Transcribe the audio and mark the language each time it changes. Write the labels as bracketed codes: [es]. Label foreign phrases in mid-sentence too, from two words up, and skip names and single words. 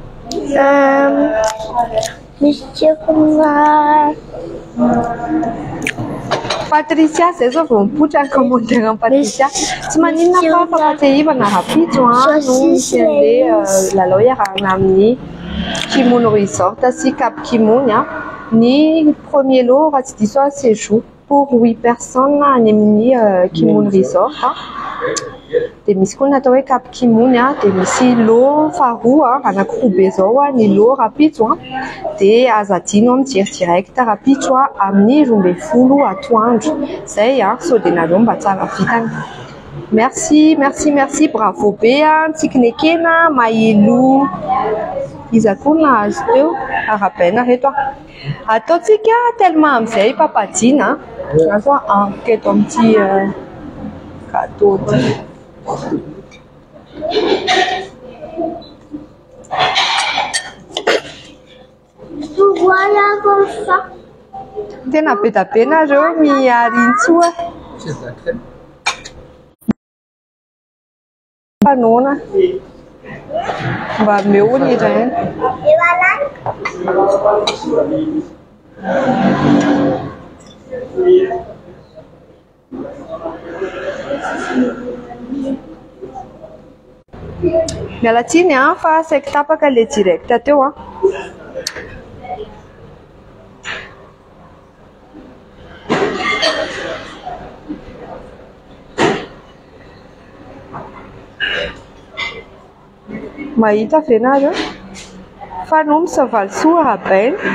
[mg] Patricia, zay zao vao mipoitra ny commentaire amin'ny Patricia. Tsy maninona fa fahatsehivana rapitso no misy an'ilay lalao iarahana amin'ny Kimono Resort sy Cap Kimono. Ny premier lot raha tsy diso [fr] séjour pour 8 personnes [mg] any amin'ny Kimono Resort. Dia misy koa natao hoe Cap Kimono dia misy lot faharoa anakiroa be zao ny lot rapitso dia azo adino mijery direct rapitso amin'ny 12 atoandro. Zay sao dia nareo mba tsara vitany. [fr] Merci, merci, merci, bravo [mg] be tsikinekena mahilo. Iza koa nahazo teo arapaina reto ataontsika tellement amin'izay papadina azo keto amin'ity gâteau ty. [fr] Voilà comme ça. [mg] Tena be da be nareo miarintsoa. Panona. Mba meo ny iray. [fr] Et voilà. [mg] Miala tsiny fa saiko tapaka ilay direct teo mahita ve nareo fa no misavaly soa arabaina.